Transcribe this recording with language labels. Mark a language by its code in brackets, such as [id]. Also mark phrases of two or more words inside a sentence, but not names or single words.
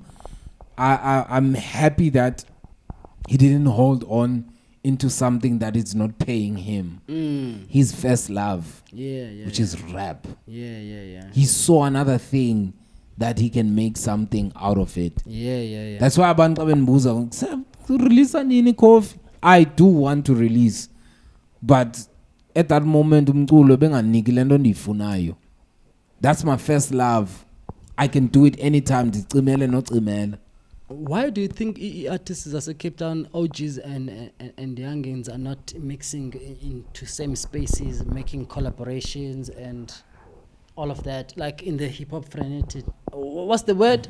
[en] I'm happy that he didn't hold on into something that is not paying him. His first love, which is rap. Yeah. He saw another thing that he can make something out of it. Yeah. [xh] That's why abantu benbuza release nini coffee. I do want to release, but at that moment umculo benganiki lento ndiyifunayo. That's my first love. I can do it anytime. Why do you think artists as a Cape Town OGs and youngins are not mixing into same spaces, making collaborations and all of that, like in the hip hop fraternity?